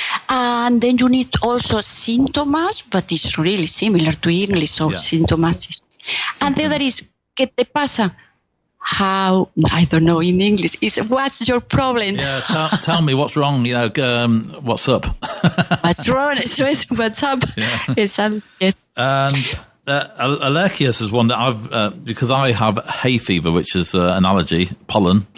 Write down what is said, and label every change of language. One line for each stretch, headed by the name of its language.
English: And then you need also síntomas, but it's really similar to English, so síntomas. And the other is,
Spanish: ¿qué te pasa?
English: How, I don't know in English, is what's your problem? Yeah, tell me what's wrong, what's up? What's wrong? What's up? Yeah. Yes. And allergic is one that I've, because I have hay fever, which is an allergy, pollen.